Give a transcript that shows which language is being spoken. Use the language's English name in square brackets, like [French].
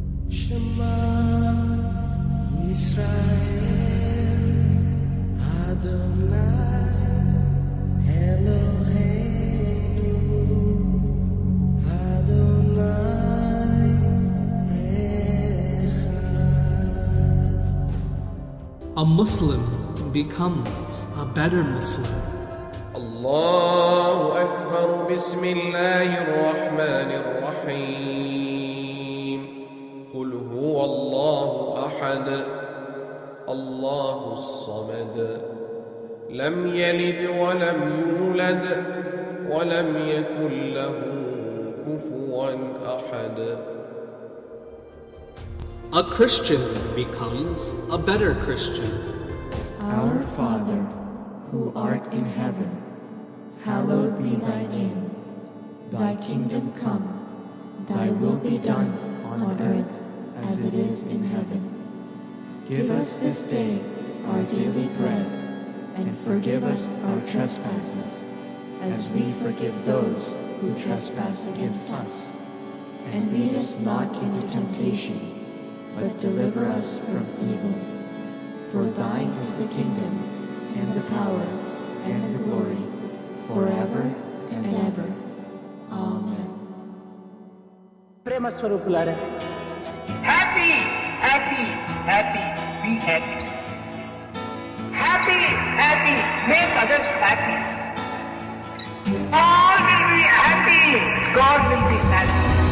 [Hebrew] Shema Yisrael Adonai Eloheinu Adonai Echad. [English] A Muslim becomes a better Muslim. [Arabic] الله أكبر بسم الله الرحمن الرحيم قل هو الله أحد الله الصمد لم يلد ولم يولد ولم يكن له كفوا أحد. [English] A Christian becomes a better Christian. Our Father, who art in heaven, hallowed be thy name. Thy kingdom come, thy will be done on earth as it is in heaven. Give us this day our daily bread, and forgive us our trespasses, as we forgive those who trespass against us. And lead us not into temptation, but deliver us from evil. For thine is the kingdom, and the power, and the glory, forever and ever. Amen. [Telugu] ప్రేమ స్వరూపులారా, [English] Happy happy happy be happy, happy happy make others happy, all will be happy, God will be happy.